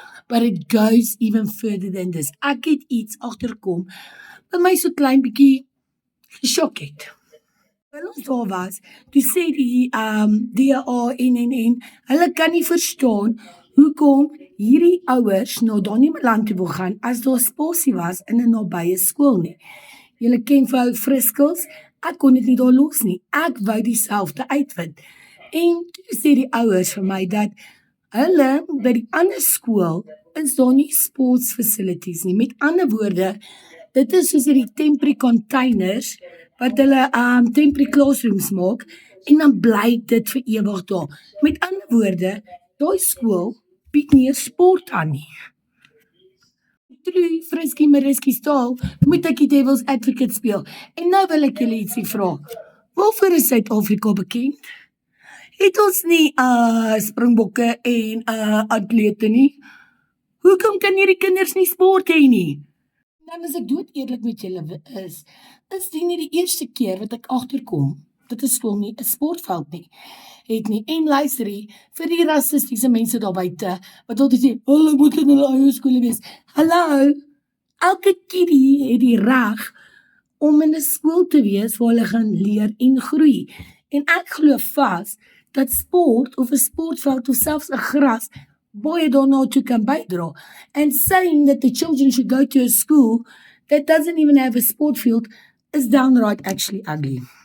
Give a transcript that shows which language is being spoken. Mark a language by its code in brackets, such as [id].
[af] But it goes even further than this. Ek het iets agterkom wat my so klein bietjie geskok het. Terwyl ons daar was, toe sê die DA en hulle kan nie verstaan hoekom hierdie ouers na Danie Malan toe wil gaan as daar spasie was in 'n nabye skool nie. Julle ken vir ou Friskels, ek kon dit nie daar los nie. Ek wou dieselfde uitvind. En toe sê die ouers vir my dat hulle by die ander skool is daar nie sports facilities nie. Met ander woorde, dit is soos hierdie temporary containers wat hulle temporary classrooms maak en dan bly dit vir ewig daar. Met ander woorde, daai skool bied nie sport aan nie. True, Frisky Mariski staal, moet ek die Devil's Advocate speel. En nou wil ek julle ietsie vra. Waarvoor is Suid-Afrika bekend? Het ons nie springbokke en atlete nie? Hoekom kan hierdie kinders nie sport hê nie? Dan as ek dood eerlik met julle is dit nie die eerste keer wat ek agterkom dat 'n skool nie 'n sportveld het nie. En luister hier, vir die rassistiese mense daar buite wat altyd sê, hulle moet in hulle eie skole wees. Hallo, elke kiddie het die reg om in 'n skool te wees waar hulle gaan leer en groei. En ek glo vas dat sport of 'n sportveld of selfs 'n gras baie daarna toe kan bydra. [en] And saying that the children should go to a school that doesn't even have a sport field is downright actually ugly.